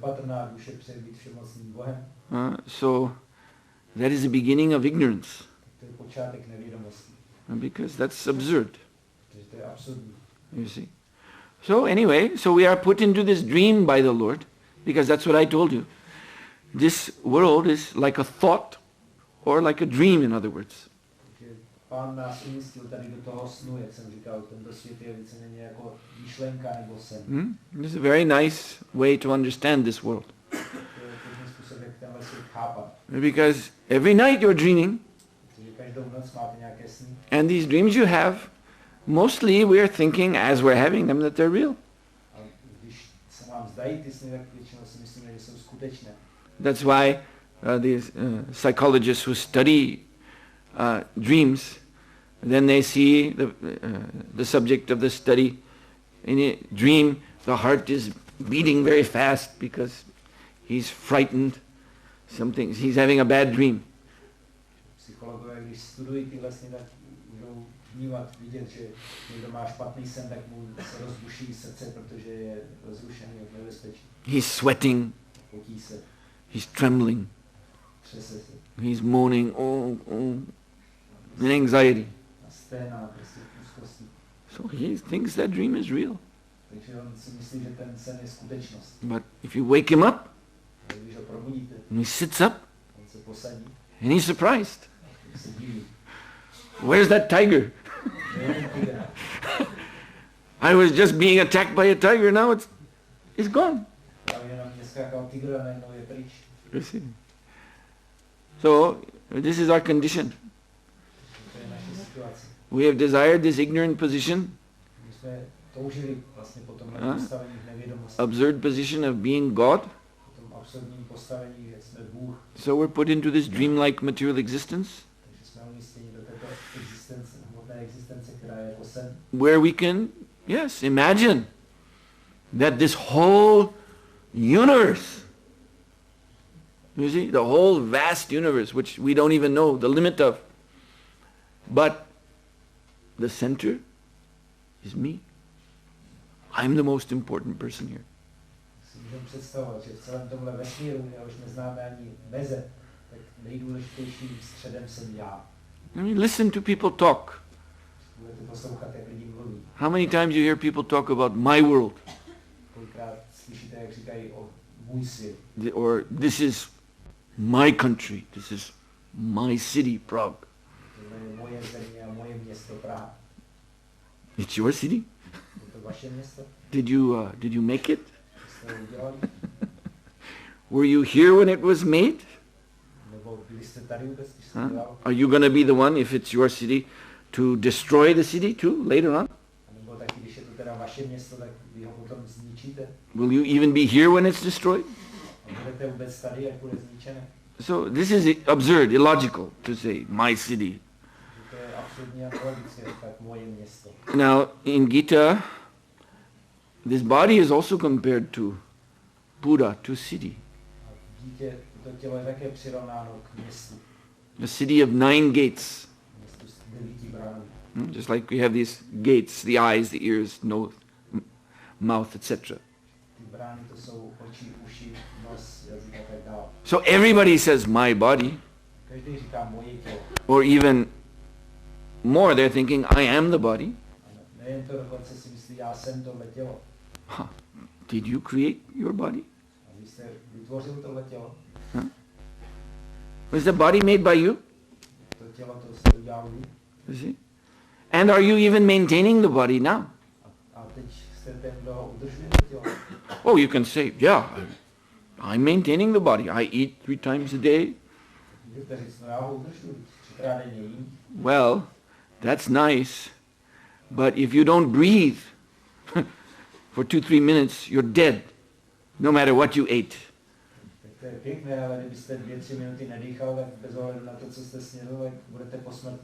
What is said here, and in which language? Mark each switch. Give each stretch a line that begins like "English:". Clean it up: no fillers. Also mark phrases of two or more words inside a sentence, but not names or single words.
Czech: nepatrná, duše přeje být všemocným Bohem.
English: So that is the beginning of ignorance.
Czech: To je počátek nevědomosti.
English: Because that's absurd.
Czech: Protože to je absurdní.
English: You see. So anyway, so we are put into this dream by the Lord, because that's what I told you. This world is like a thought or like a dream, in other words.
Czech: Takže Pán nás umístil tady do toho snu, jak jsem říkal, tento svět je víceméně jako myšlenka nebo sen.
English: This is a very nice way to understand this world.
Czech: To je první způsob, jak tenhle svět chápat.
English: Because every night you're dreaming,
Czech: Protože každou noc máte nějaké sny.
English: and these dreams you have, mostly we are thinking as we're having them that they're real.
Czech: A když se nám zdají ty sny, tak většinou si myslíme, že jsou skutečné.
English: That's why these psychologists who study dreams, then they see the subject of the study. In a dream, the heart is beating very fast because he's frightened. He's having a bad dream.
Czech: Psychologové, když studují tyhle sny, tak budou vnímat, vidět, že někdo má špatný sen, tak mu se rozbuší srdce, protože je rozrušený od nebezpečí.
English: He's sweating.
Czech: Potí se.
English: He's trembling.
Czech: Třese se.
English: He's moaning, in anxiety.
Czech: A sténá prostě v úzkosti.
English: So he thinks that dream is real.
Czech: Takže on si myslí, že ten sen je skutečnost.
English: But if you wake him up,
Czech: A když ho probudíte,
English: and he sits up,
Czech: on se posadí,
English: and he's surprised.
Czech: tak se diví.
English: Where's that tiger?
Czech: To je ten tygr.
English: I was just being attacked by a tiger, now it's gone.
Czech: Právě na mě skákal tygr a najednou je pryč.
English: You see? So, this is our condition.
Czech: To je naše situace.
English: We have desired this ignorant position,
Czech: My jsme toužili vlastně po tomhle postavení v nevědomosti.
English: absurd position of being God.
Czech: Po tom absurdním postavení, že jsme Bůh.
English: So we're put into this dreamlike material existence,
Czech: Takže jsme umístěni do této existence, hmotné existence, která je jako sen.
English: where we can, yes, imagine that this whole universe, you see, the whole vast universe, which we don't even know the limit of, but the center is me. I'm the most important person here.
Czech: Si můžeme představovat, že v celém tomhle vesmíru, jehož neznáme ani meze, tak nejdůležitějším středem jsem já.
English: I mean, listen to people talk.
Czech: Budete poslouchat, jak lidi mluví.
English: How many times you hear people talk about my world,
Czech: Kolikrát slyšíte, jak říkají o můj svět.
English: or this is my country, this is my city, Prague.
Czech: Tohle je moje země a moje město Praha.
English: It's your city?
Czech: Je to vaše město?
English: Did you make it?
Czech: Jste ho udělali?
English: Were you here when it was made?
Czech: Nebo byli jste tady vůbec, když jste dělal?
English: Are you going to be the one, if it's your city, to destroy the city too later on?
Czech: A nebo taky, když je to teda vaše město, tak vy ho potom zničíte?
English: Will you even be here when it's destroyed?
Czech: A budete vůbec tady, jak bude zničené?
English: So this is absurd, illogical to say my city.
Czech: To je absurdní a nelogické, tak moje město.
English: Now in Gita, this body is also compared to Pura, to city.
Czech: A dítě, to tělo je také přirovnáno k městu.
English: The city of 9 gates.
Czech: Městu s 9 bránami.
English: Just like we have these gates, the eyes, the ears, nose, mouth, etc.
Czech: Ty brány to jsou oči, uši, nos, jazyk a tak dále.
English: So everybody says my body,
Czech: Každý říká moje tělo.
English: or even more, they're thinking I am the body.
Czech: A nejen to, dokonce si myslí, já jsem tohle tělo.
English: Did you create your body?
Czech: A vy jste vytvořil tohle tělo.
English: Was the body made by you?
Czech: To tělo to jste udělal vy. You see?
English: And are you even maintaining the body now?
Czech: A teď jste ten, kdo ho udržuje to tělo.
English: Oh, you can say, yeah, I'm maintaining the body. I eat 3 times a day.
Czech: Můžete říct, no já ho udržuji, 3krát denně jím.
English: Well, that's nice, but if you don't breathe for 2-3 minutes, you're dead, no matter what you ate.
Czech: Tak to je pěkné, ale kdybyste 2-3 minuty nedýchal, tak bez ohledu na to, co jste snědl, tak budete po smrti.